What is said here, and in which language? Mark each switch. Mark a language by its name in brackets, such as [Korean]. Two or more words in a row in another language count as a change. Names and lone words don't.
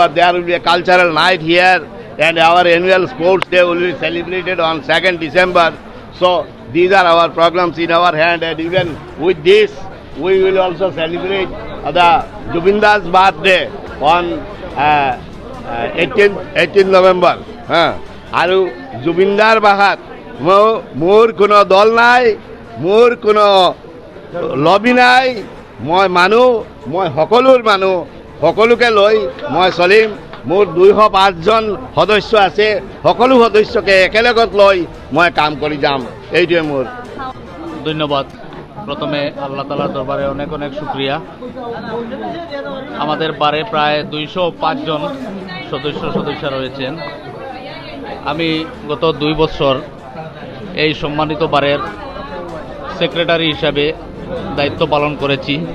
[English] There will be a cultural night here, and our annual sports day will be celebrated on 2nd December. So these are our programs in our hand, and even with this, we will also celebrate the Jubindar's birthday on 18th November. [Assamese] আৰু জুবিনদাৰ ভাষাত মোৰ কোনো দল নাই, মোৰ কোনো লবি নাই, মই মানুহ, মই সকলোৰ মানুহ, সকলোকে লৈ মই চলিম। মোৰ 205জন সদস্য আছে, সকলো সদস্যকে একেলগত লৈ মই কাম কৰি যাম, এইটোৱে মোৰ। ধন্যবাদ। [Bangla] প্রথমে আল্লাহ তাআলার দরবারে অনেক অনেক শুকরিয়া। আমাদের বারে প্রায় 205 জন সদস্য রয়েছেন। আমি গত 2 বছর এই সম্মানিত বারের সেক্রেটারি হিসাবে দায়িত্ব পালন করেছি।